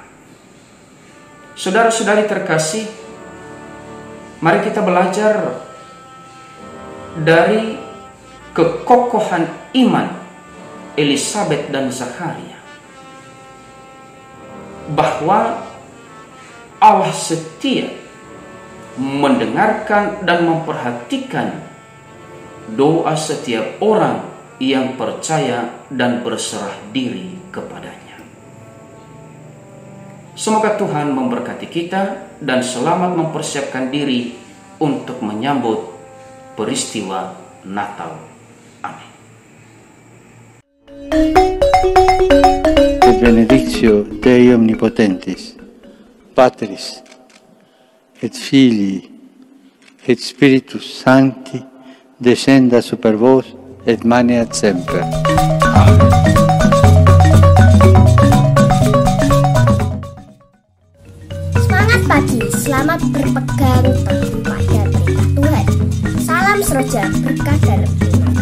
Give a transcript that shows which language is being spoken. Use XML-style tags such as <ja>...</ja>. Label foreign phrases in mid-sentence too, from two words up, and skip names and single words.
<id>Saudara-saudari terkasih, mari kita belajar dari kekokohan iman Elisabet dan Zakaria, bahwa Allah setia mendengarkan dan memperhatikan doa setiap orang yang percaya dan berserah diri kepadanya. Semoga Tuhan memberkati kita dan selamat mempersiapkan diri untuk menyambut peristiwa Natal. Amin.</id> <la>Benedictio Dei Omnipotentis, Patris, et Filii, et Spiritus Sancti, descenda super vos, et maneat semper. Amen.</la> <id>Semangat pagi, selamat berpegang teguh pada perintah Tuhan. Salam seroja berkah dalam</id>